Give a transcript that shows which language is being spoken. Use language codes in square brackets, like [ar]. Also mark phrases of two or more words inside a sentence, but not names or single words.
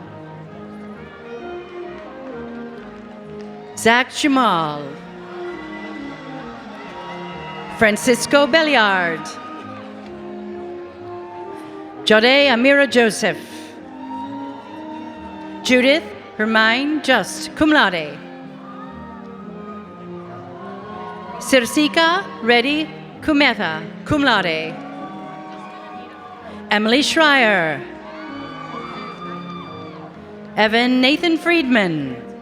[en] Zach Jamal. Francisco Belliard. Jode Amira Joseph. Judith Hermine Just, [la] cum laude. [en] Sirsika Reddy Kumeta, [la] cum laude. [en] Emily Schreier. Evan Nathan Friedman.